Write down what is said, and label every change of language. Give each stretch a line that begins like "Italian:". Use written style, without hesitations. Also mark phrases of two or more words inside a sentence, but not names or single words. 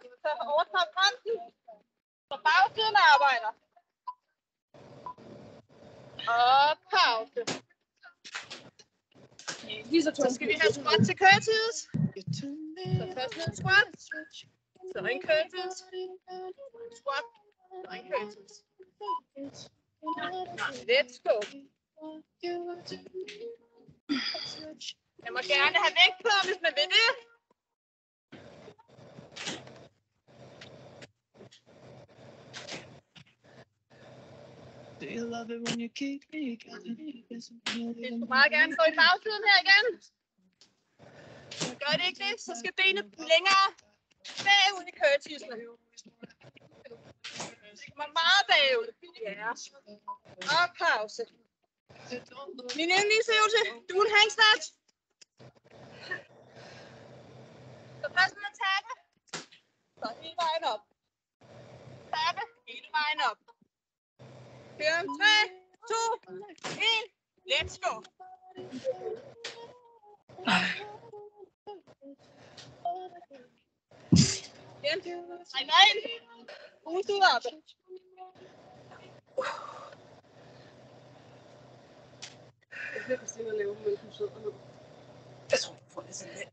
Danish: Så overtager grænsen. Så bagsiden arbejder. Og pause. Så skal vi have squat til curtis. Så først ned squat. Så en curtis. Squat. Så en curtis.
English: Let's go.
Danish: Jeg må gerne have vægt på, hvis man vil det.
English: Do you love it when you keep me?
Danish: Vi skal meget gerne stå i bagsiden her igen. Gør det ikke det, så skal benet længere bagud i curtisene. Man meget bagud. Ja. Og pause. Min yndlingsøvelse,
English: dual hang snatch.
Danish: Så først med takke. Så hele vejen op. Takke hele vejen op. Kør 3, 2, 1.
English: Let's go.
Danish: Igen. Træk dig ind. Pust ud op. Jeg tror, du får det sådan lidt.